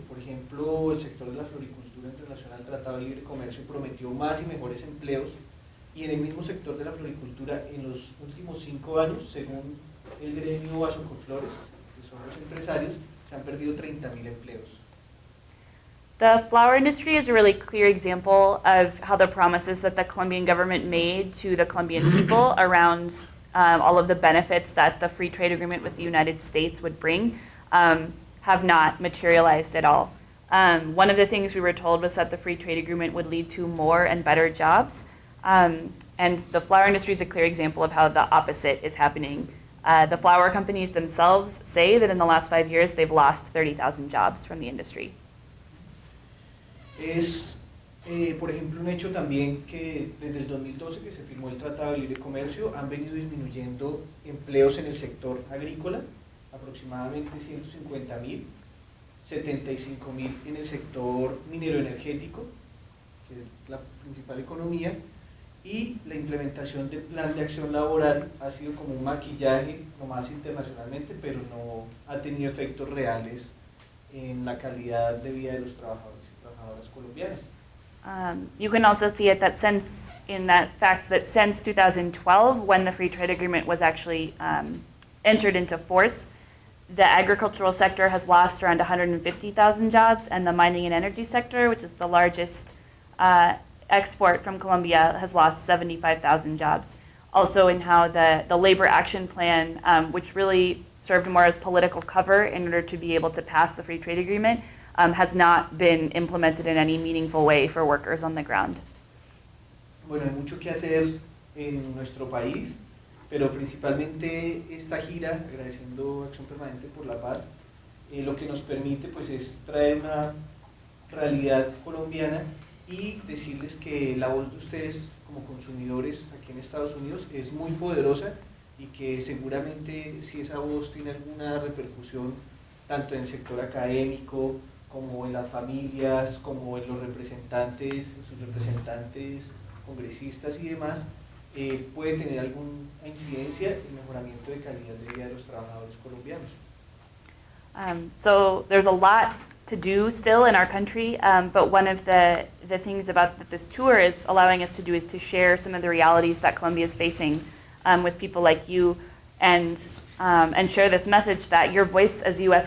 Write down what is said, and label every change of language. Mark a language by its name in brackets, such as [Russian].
[Spanish] Por ejemplo, el sector de la floricultura internacional, el Tratado de Libre Comercio, prometió más y mejores empleos, y en el mismo sector de la floricultura, en los últimos 5 años, según el gremio Vasocoflores, que son los empresarios, se han perdido 30.000 empleos. [English] The flower industry is a really clear example of how the promises that the Colombian government made to the Colombian people around all of the benefits that the free trade agreement with the United States would bring have not materialized at all. One of the things we were told was that the free trade agreement would lead to more and better jobs. And the flower industry is a clear example of how the opposite is happening. The flower companies themselves say that in the last 5 years they've lost 30,000 jobs from the industry. [Spanish] Es, por ejemplo, un hecho también que desde el 2012 que se firmó el Tratado de Libre Comercio han venido disminuyendo empleos en el sector agrícola, aproximadamente 150.000, 75.000 en el sector minero-energético, que es la principal economía, y la implementación del plan de acción laboral ha sido como un maquillaje, nomás internacionalmente, pero no ha tenido efectos reales en la calidad de vida de los trabajadores y trabajadoras colombianas. [English] You can also see it that since 2012, when the free trade agreement was actually entered into force, the agricultural sector has lost around 150,000 jobs, and the mining and energy sector, which is the largest export from Colombia, has lost 75,000 jobs. Also in how the Labor Action Plan, which really served more as political cover in order to be able to pass the free trade agreement, has not been implemented in any meaningful way for workers on the ground. [Spanish] Bueno, hay mucho que hacer en nuestro país, pero principalmente esta gira, agradeciendo Acción Permanente por la Paz, lo que nos permite pues es traer una realidad colombiana y decirles que la voz de ustedes como consumidores aquí en Estados Unidos es muy poderosa y que seguramente si esa voz tiene alguna repercusión tanto en el sector académico como en las familias, como en los representantes, en sus representantes, congresistas y demás, puede tener alguna incidencia en el mejoramiento de calidad de vida de los trabajadores colombianos. [English] So there's a lot to do still in our country, but one of the things about that this tour is allowing us to do is to share some of the realities that Colombia is facing with people like you, and share this message that your voice as U.S.